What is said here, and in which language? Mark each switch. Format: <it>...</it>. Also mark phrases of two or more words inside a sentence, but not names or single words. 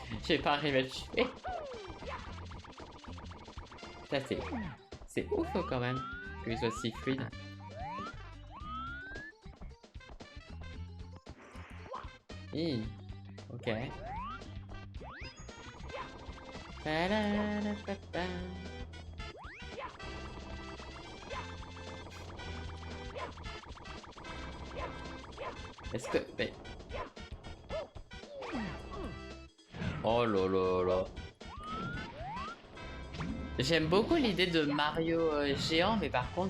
<fr>J'ai pas arrivé à le tuer. Ça c'est ouf quand même qu'il soit si fluide. Hi. Ok. Pa-da-da-da-da. Est-ce que... Mais... Oh là là là. J'aime beaucoup l'idée de Mario géant, mais par contre...</fr>